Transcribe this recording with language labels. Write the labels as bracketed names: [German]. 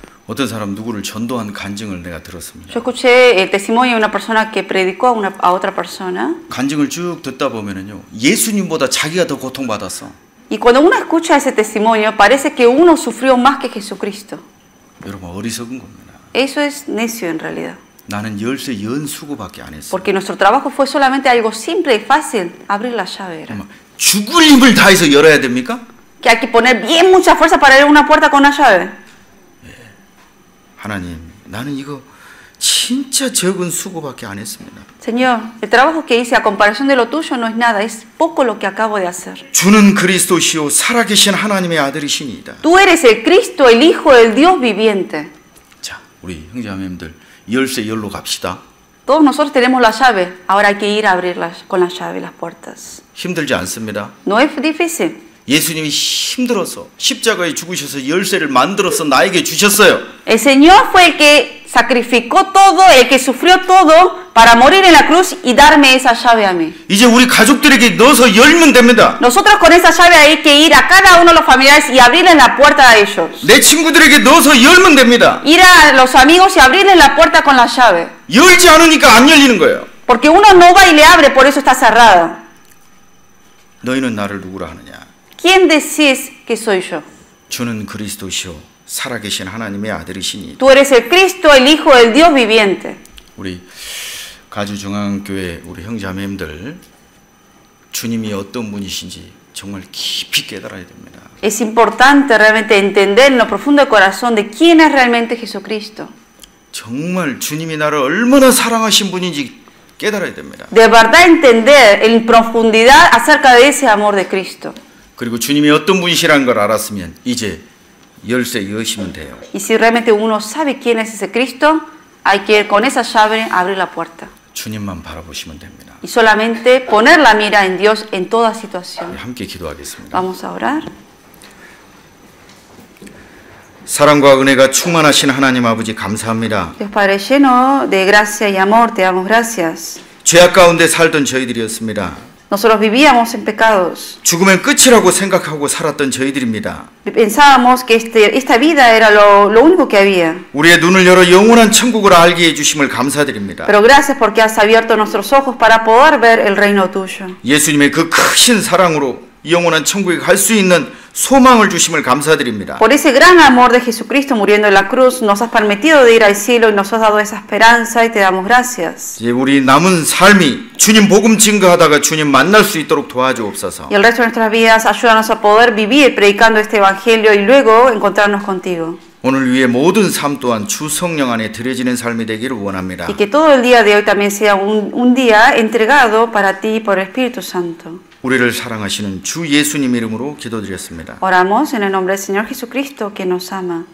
[Korean] 어떤 사람 누구를 전도한 간증을 내가 들었습니다. [Spanish] Yo escuché el testimonio de una persona que predicó a otra persona. [Korean] 간증을 쭉 듣다 보면은요, 예수님보다 자기가 더 고통받았어. [Spanish] Y cuando uno escucha ese testimonio, parece que uno sufrió más que Jesucristo. [Korean] 여러분 어리석은 겁니다. [Spanish] Eso es necio en realidad. [Korean] 나는 열쇠 연 수고밖에 안 했어. [Spanish] Porque nuestro trabajo fue solamente algo simple y fácil, abrir la llave. Era. [Korean] 죽을 힘을 다해서 열어야 됩니까? [Spanish] Que hay que poner bien mucha fuerza para abrir una puerta con una llave. [Korean] 하나님, 나는 이거 진짜 적은 수고밖에 안 했습니다. [Spanish] Señor, el trabajo que hice a comparación de lo tuyo no es nada, es poco lo que acabo de hacer. [Korean] 주는 그리스도시요 살아계신 하나님의 아들이시니이다. [Spanish] Tú eres el Cristo, el Hijo del Dios viviente. [Korean] 자, 우리 형제자매님들 열쇠 열로 갑시다. [Spanish] Todos nosotros tenemos la llave, ahora hay que ir a abrirlas con la llave las puertas. [Korean] 힘들지 않습니다. [Spanish] No es difícil. [Korean] 예수님이 힘들어서 십자가에 죽으셔서 열쇠를 만들어서 나에게 주셨어요. [Spanish] El Señor fue el que sacrificó todo, el que sufrió todo para morir en la cruz y darme esa llave a mí. [Korean] 이제 우리 가족들에게 넣어서 열면 됩니다. [Spanish] Nosotros con esa llave hay que ir a cada uno de los familiares y abrirles la puerta a ellos. [Korean] 내 친구들에게 넣어서 열면 됩니다. [Spanish] Ir a los amigos y abrirles la puerta con la llave. [Korean] 열지 않으니까 안 열리는 거예요. [Spanish] Porque uno no va y le abre, por eso está cerrada. [Korean] 너희는 나를 누구라 하느냐? [Spanish] ¿Quién decís que soy yo? [Korean] 주는 그리스도시요 살아계신 하나님의 아들이시니. [Spanish] Tú eres el Cristo, el Hijo del Dios viviente. [Korean] 우리 가주중앙교회 우리 형제자매님들 주님이 어떤 분이신지 정말 깊이 깨달아야 됩니다. [Spanish] Es importante realmente entender en lo profundo del corazón de quién es realmente Jesucristo. [Korean] 정말 주님이 나를 얼마나 사랑하신 분인지 깨달아야 됩니다. [Spanish] De verdad entender en profundidad acerca de ese amor de Cristo. [Korean] 그리고 주님이 어떤 분이시라는 걸 알았으면 이제 열쇠 여시면 돼요. [Spanish] Y si realmente uno sabe quién es ese Cristo, hay que ir con esa llave abrir la puerta. [Korean] 주님만 바라보시면 됩니다. [Spanish] Y solamente poner la mira en Dios en toda situación. [Korean] 함께 기도하겠습니다. [Spanish] Vamos a orar. [Korean] 사랑과 은혜가 충만하신 하나님 아버지 감사합니다. [Spanish] Dios Padre lleno de gracia y amor, te damos gracias. [Korean] 죄악 가운데 살던 저희들이었습니다. [Spanish] Nosotros vivíamos en pecados. [Korean] 죽으면 끝이라고 생각하고 살았던 저희들입니다. [Spanish] Pensábamos que esta vida era lo único que había. [Korean] 우리의 눈을 열어 영원한 천국을 알게 해주심을 감사드립니다. [Spanish] Pero gracias porque has abierto nuestros ojos para poder ver el reino tuyo. [Korean] 예수님의 그 크신 사랑으로 영원한 천국에 갈 수 있는 소망을 주심을 감사드립니다. [Spanish] Por ese gran amor de Jesucristo muriendo en la cruz, nos has permitido de ir al cielo y nos has dado esa esperanza y te damos gracias. [Korean] 이제 우리 남은 삶이 주님 복음 증거하다가 주님 만날 수 있도록 도와주옵소서. [Spanish] Y el resto de nuestras vidas, ayúdanos a poder vivir predicando este evangelio y luego encontrarnos contigo. [Korean] 오늘 위에 모든 삶 또한 주 성령 안에 드려지는 삶이 되기를 원합니다. [Spanish] Y que todo el día de hoy también sea un día entregado para ti por el Espíritu Santo. [Korean] 우리를 사랑하시는 주 예수님 이름으로 기도드렸습니다. [Spanish] Oramos en el nombre del Señor Jesucristo que nos ama.